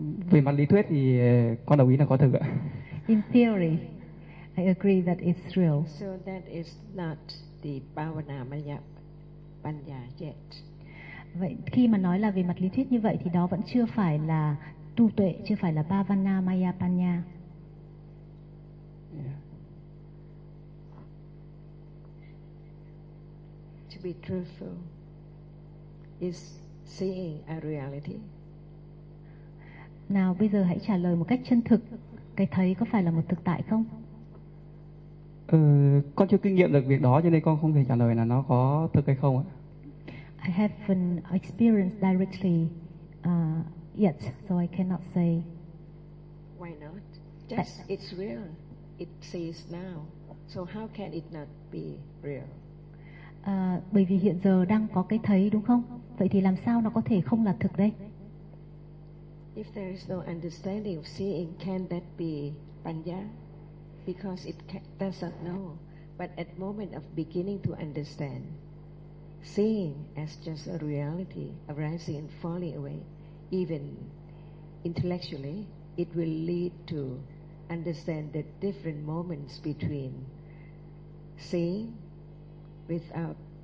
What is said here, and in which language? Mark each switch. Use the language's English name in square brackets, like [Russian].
[Vietnamese] Về mặt lý thuyết thì con đồng ý là có thực ạ. [English] In theory, I agree that it's real. So that is not the bhavana maya panya yet. [Vietnamese] Vậy khi mà nói là về mặt lý thuyết như vậy thì đó vẫn chưa phải là tu tuệ, chưa phải là bhavana maya panya. [English] To be truthful, is seeing a reality? [Vietnamese] Nào bây giờ hãy trả lời một cách chân thực, cái thấy có phải là một thực tại không? Con chưa kinh nghiệm được việc đó cho nên con không thể trả lời là nó có thực hay không ạ. [English] I haven't experienced directly yet, so I cannot say. Why not? Just it's real. It says now. So how can it not be real? [Vietnamese] Bởi vì hiện giờ đang có cái thấy đúng không? Vậy thì làm sao nó có thể không là thực đây? [English] If there is no understanding of seeing, can that be panya? Because it does not know. But at moment of beginning to understand, seeing as just a reality arising and falling away, even intellectually, it will lead to understand the different moments between seeing without